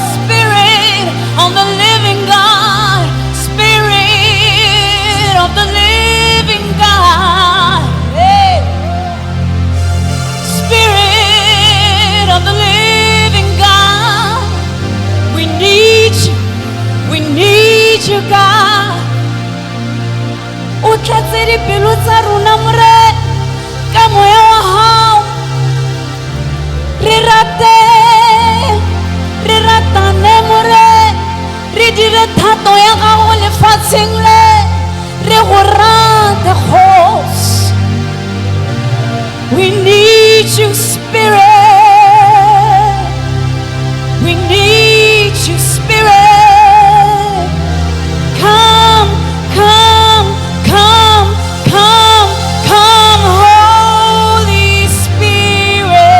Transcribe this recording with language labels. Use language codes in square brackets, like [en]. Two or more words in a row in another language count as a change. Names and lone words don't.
[en] Spirit of the living God, Spirit of the living God, hey. Spirit of the living God, we need you, God. [tn] O tlatse dipelo tsa rona More ka moya wa hao, re ratane More, re dire thato ya gago lefatsheng le, re go rate Kgosi. [en] We need you, Spirit, we need you, Spirit. Come, Holy Spirit.